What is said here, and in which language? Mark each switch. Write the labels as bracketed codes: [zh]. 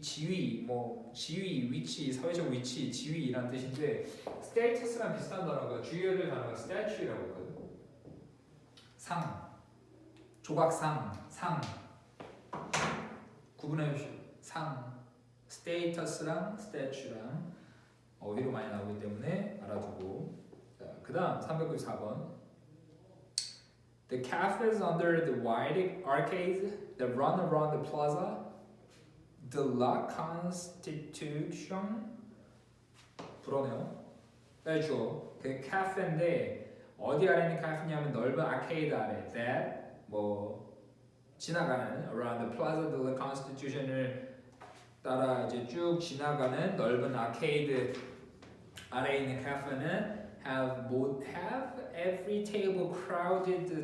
[ko] 지위, 뭐 지위, 위치, 사회적 위치, 지위란 뜻인데 status랑 비슷한 단어가 주의할 단어가 statue라고 했거든. 상, 조각상, 상. 구분해 주시오. 상, 스테이터스랑 스태츄랑 어휘로 많이 나오기 때문에 알아두고. 자, 그다음 394번. [en] The cafes under the wide arcades that run around the plaza, the La Constitution. [ko] 불어네요. 주어. 그 카페인데 어디 아래 있는 카페냐면 넓은 아케이드 아래. That 뭐 지나가는 [en] around the plaza de la Constitution [ko] 을 따라 이제 쭉 지나가는 넓은 아케이드 아래에 있는 카페는 [en] have every table crowded.